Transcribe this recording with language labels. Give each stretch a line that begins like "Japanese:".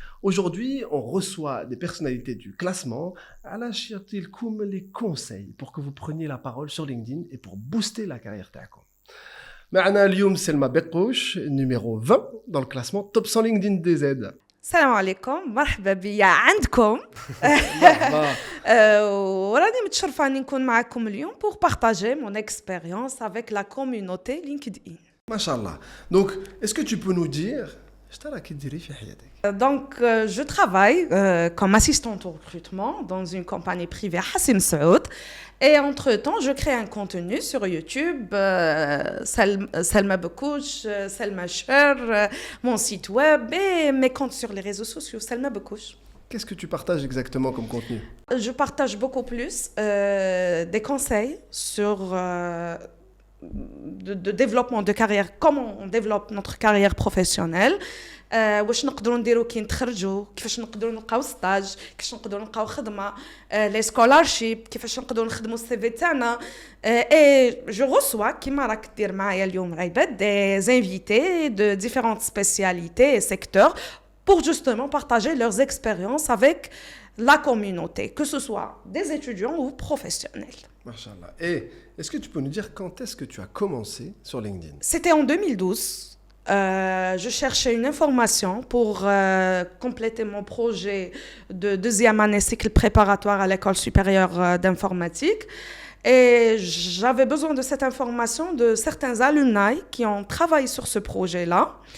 French: Aujourd'hui, on reçoit des personnalités du classement à la comme les conseils pour que vous preniez la parole sur LinkedIn et pour booster la carrière تاعكم.
Arabic: معنا اليوم سلمى بقوش
French: numéro 20 dans le classement Top 100 LinkedIn DZ.
Arabic: السلام عليكم مرحبا بيا عندكم مرحبا. وراني متشرفه اني نكون معكم اليوم
French: pour partager mon expérience avec la communauté LinkedIn.
Arabic: Mashallah.
French: Donc, est-ce que tu peux nous dire
Arabic: اش راكي ديري في حياتك؟
French: Donc, je travaille comme assistante au recrutement dans une compagnie privée Hassim Saoud. Et entre-temps, je crée un contenu sur YouTube, Salma Bekouch, Salma Cher, mon site web et mes comptes sur les réseaux sociaux, Salma Bekouch. Qu'est-ce que tu partages exactement comme contenu? Je partage beaucoup plus des conseils sur de développement de carrière, comment on développe notre carrière professionnelle.
Arabic: واش نقدروا نديروا كي نتخرجوا كيفاش نقدروا نلقاو ستاج كيفاش نقدروا نلقاو خدمه لي سكولارشيب كيفاش نقدروا نخدموا السي في تاعنا اي جو ريسوا كيما راك دير معايا اليوم عباد دي انفيتي دو ديفيرونت سبيسياليتي
French: et secteurs pour justement partager leurs expériences avec la communauté, que ce soit des étudiants ou professionnels.
Arabic: Machallah.
French: Et est-ce que tu peux nous dire quand est-ce que tu as commencé sur LinkedIn? C'était en 2012. Je cherchais une information pour compléter mon projet de deuxième année cycle préparatoire à l'école supérieure d'informatique. Et j'avais besoin de cette information de certains alumni qui ont travaillé sur ce projet-là.